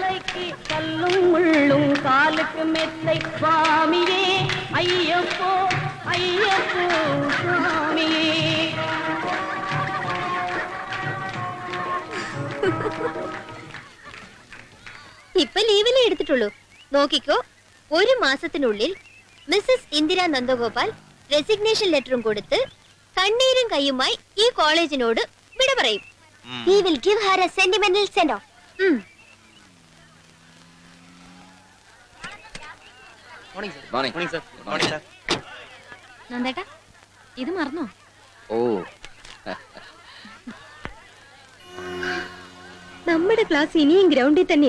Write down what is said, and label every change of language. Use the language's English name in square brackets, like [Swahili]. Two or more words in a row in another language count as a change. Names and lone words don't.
[Tamil] கட்டி கல்லும் முள்ளும் காலுக்கு மெத்தை சுவாமியே ஐயப்போ ஐயப்போ சுவாமியே. [Malayalam] ഇപ്പൊ ലീവിലേ എടുത്തിട്ടുള്ളൂ. നോക്കിക്കോ, ഒരു മാസത്തിനുള്ളിൽ മിസ്സസ് ഇന്ദിര നന്ദഗോപാൽ [English] resignation letterും [Malayalam] കൊടുത്ത് കണ്ണീരും കയ്യുമായി ഈ കോളേജിനോട് വിട പറയും. [English] We will give her a sentimental send off. [Malayalam] നന്ദേട്ടാ, ഇത് മറന്നോ? ഓ, നമ്മുടെ ക്ലാസ് ഇനിയും ഗ്രൗണ്ടിൽ തന്നെയാ.